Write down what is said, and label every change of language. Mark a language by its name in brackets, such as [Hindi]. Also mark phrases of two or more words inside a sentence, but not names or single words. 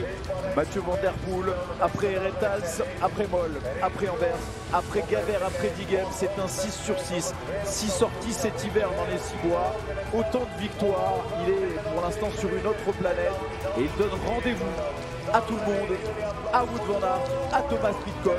[French] Mathieu van der Poel après Herentals, après Monde, après Anvers, après Gavert, après Diegem. C'est un 6 sur 6. 6 sorties cet hiver dans les 6 bois. Autant de victoires. Il est pour l'instant sur une autre planète. Et il donne rendez-vous à tout le monde, à Wout van Aert, à Thomas Pidcock.